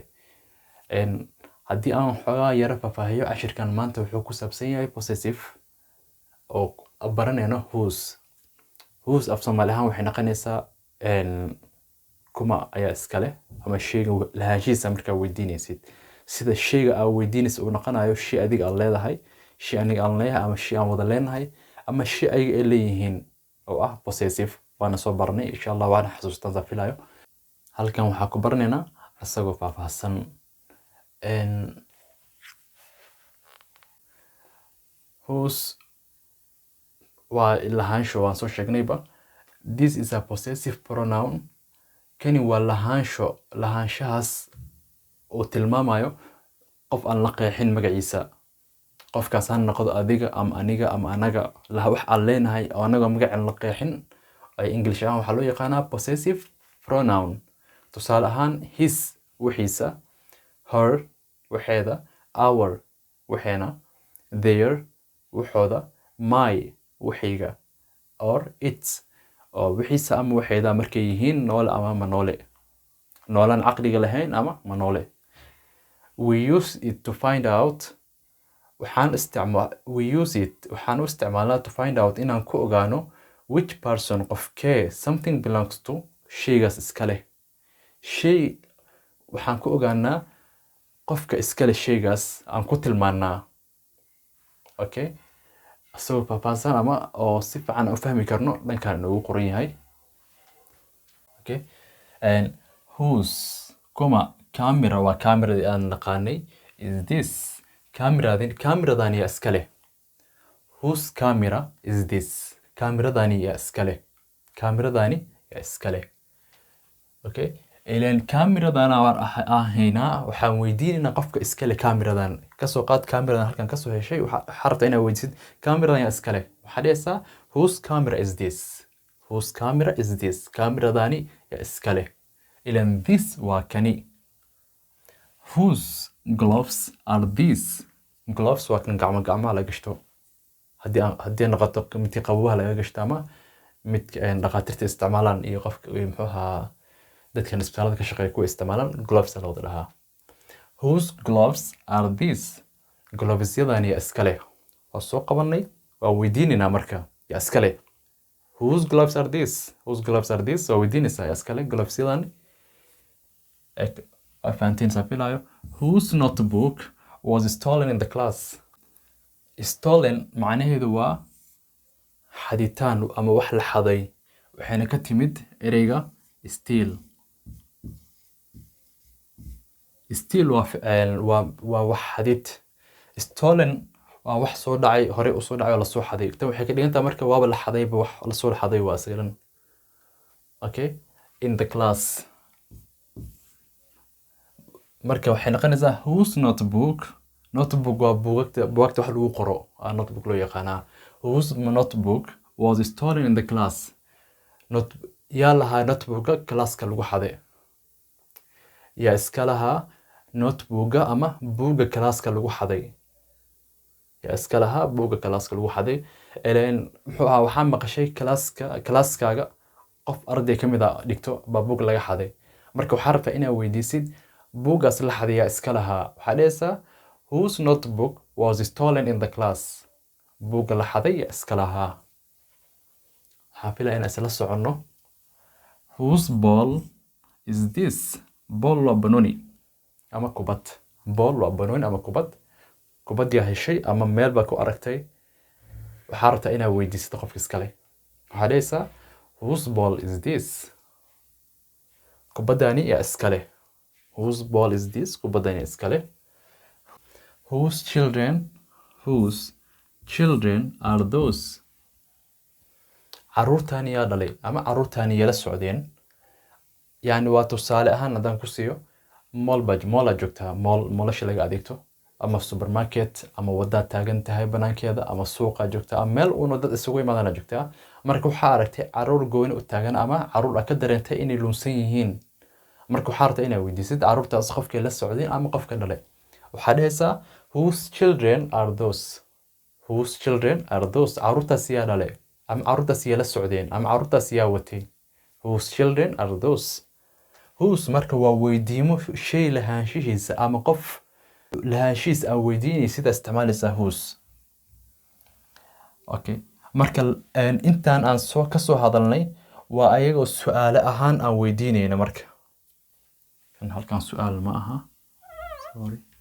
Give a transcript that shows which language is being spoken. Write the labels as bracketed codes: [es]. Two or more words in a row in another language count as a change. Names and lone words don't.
[so] haddii aan xoogaa yara faahfaahiyo cashirkan maanta wuxuu ku saabsan yahay possessive oo baranayno whose af Soomaali ahaan waxay noqonaysaa kuma ayaa iska leh ama shayga lahaanshihiisa markaa weydiinaysid sida shayga aad weydiinaysa uu noqonayo shay adiga aad leedahay shay aniga aan leeyahay ama shay aan wada leenahay ama shay ayaga ay leeyihiin oo ah possessive waana soo barnay [ar] insha Allah [so] waana xasuustaan sa filayo. halkan waxaa ku baranaynaa asagoo faahfaahsan. whose waa lahaansho waan soo sheegnayba. [en] This is a possessive pronoun. [so] Kani waa lahaanshahaas oo tilmaamayo qof aan la qeexin magaciisa. qofkaas ha noqdo adiga ama aniga ama anaga wax aan leenahay oo anaga magacaan la qeexin ay English ahaan waxaa loo yaqaanaa [en] possessive pronoun. [so] tusaale ahaan his wixiisa, her waxeeda, our waxeena, their waxooda, my wixiga [en] or its [so] oo wixiisa ama waxeeda markay yihiin noole ama ma noole, noolaan caqliga lahayn ama ma noole. [en] We use it to find out [so] waxaan u isticmaalnaa [en] to find out [so] inaan ku ogaano [en] which person qofkee something belongs to [so] shaygaas iska leh. shay waxaan ku ogaanaa qofka iska leh shaygaas aan ku tilmaannaa. okay asagoo faahfaahsan ama oo si fiican u fahmi karno dhankaan inoogu qoran yahay. [en] okay whose camera [so] waa cameradii aan naqaanay. [en] is this [so] cameradan yaa iska leh. [en] whose camera is this [so] cameradani yaa iska leh. okay ileen cameradan aan ahaynaa waxaan weydiinaynaa qofka iska leh cameradan. kasoo qaad cameradan halkan kasoo heshay waxaa rabtaa inaad weydiisid cameradan yaa iska leh. waxaa dhehaysaa [en] whose camera is this [so] cameradani yaa iska leh. ileen this waa kani. [en] whose gloves are these gloves [so] waa kan gacmaha la gashto haddii noqoto midkii qabowaha laga gashto ama mid dhaqaatiirta isticmaalaan iyo qofka muxuu ahaa dadkan isbitaalada ka shaqeeya kuwa isticmaalaan gloves la wada dhahaa. [en] whose gloves are these [so] glovesyadani yaa iska leh. waa soo qabanay waa weydiinaynaa marka yaa iska leh. [en] whose gloves are these [so] waa weydiinaysaa yaa iska leh glovesyadani. fahantiin saa filayo. [en] whose notebook was stolen in the class. [so] stolen macnaheedu waa xaditaan ama wax la xaday waxayna ka timid ereyga steal waa wax xadid. stolen waa wax soo dhacay hore u soo dhacay oo la soo xaday. tan waxay ka dhigantaa marka waaba la xadayba wax la soo xaday waa aslan. okay [en] in the class [so] marka waxay noqonaysaa [en] whose notebook [so] waa buugagta wax lagu qoro notebook loo yaqaanaa. [en] whose notebook was stolen in the class [so] yaa lahaa notebooka classka lagu xaday. yaa iska lahaa notebooka ama buugga classka lagu xaday. muxuu ahaa waxaa maqashay classkaaga qof arday ka mid a dhigto baa buug laga xaday. marka waxaa rabtaa inaad weydiisid buuggaas la xaday yaa iska lahaa. waxaa dhehaysaa [en] Whose notebook was stolen in the class? [so] Buugga la xaday yaa iska lahaa. Waxaan filaya inaan isla soconno. [en] Whose ball is this? [so] Ball waa banooni ama kubad. Ball waa banooni ama kubad. Kubad yaa heshay ama meel baa ku aragtay. Waxaa rabtaa inaad weydiisato qofka iskale. Waxaa dhahaysaa [en] whose ball is this? [so] Kubadani yaa iskale. [en] Whose ball is this? [so] Kubadani iskale. [en] Whose children are those? [so] Caruurtani yaa dhalay ama caruurtani yala socdeen. Yani waa tusaale ahaan haddaan ku siiyo mall joogtaa, moolasha laga adeegto ama supermarket ama wadaad taagan tahay banaankeeda ama suuqa joogtaa ama meel uuna dad isugu imaadana joogtaa. Marka waxaa aragtay caruur gooni u taagan ama caruur ka dareentay inay lunsan yihiin. Marka waxaa rabtaa inaad weydiisid caruurtaas qofkii la socdeen ama qofka dhalay. Waxaa dhahaysaa [en] whose children are those? Whose children are those? [so] Caruurtaas yaa dhalay ama caruurtaas yaa la socdeen ama caruurtaas yaa watay. [en] Whose children are those? [so] Whose marka waa weydiimo shay lahaanshihiisa ama qof lahaanshihiisa aan weydiinay sida isticmaalaysaa whose. Okay. Marka intaan aan ka soo hadalnay waa ayagoo su'aale ahaan aan weydiinayna marka. Kan halkan su'aal ma aha. Sorry.